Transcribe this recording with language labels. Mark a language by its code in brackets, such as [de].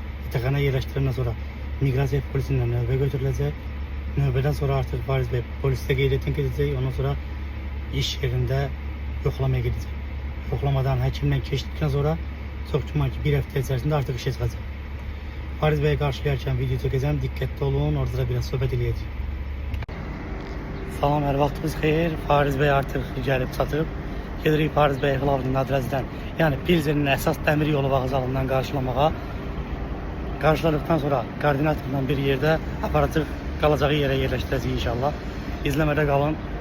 [az] Yataqxanaya yerləşdirəndən sonra miqrasiya polisindən növbə götürüləcək. Növbədən sonra artıq Fariz bəy polisdə qeydiyyatdan gedəcək. Ondan sonra iş yerində yoxlamaya gedəcək. Yoxlamadan həkimdən keçdikdən sonra çox güman ki bir həftə içərisində artıq işə çıxacaq. [tr] Fariz Bey'i karşılayarken video çekeceğim. Dikkatli olun. Orada da biraz sohbet edeceğiz. [az] Salam, hər vaxtınız xeyir. Fariz Bey artıq gəlib çatıb. Gedirik Fariz Bey Xılavdin adresindən, yəni Pilzenin əsas dəmir yolu vağzalından qarşılamağa. Qarşıladıqdan sonra koordinatorla bir yerdə aparatıq qalacağı yerə yerləşdirəcəyik inşallah. İzləmədə qalın.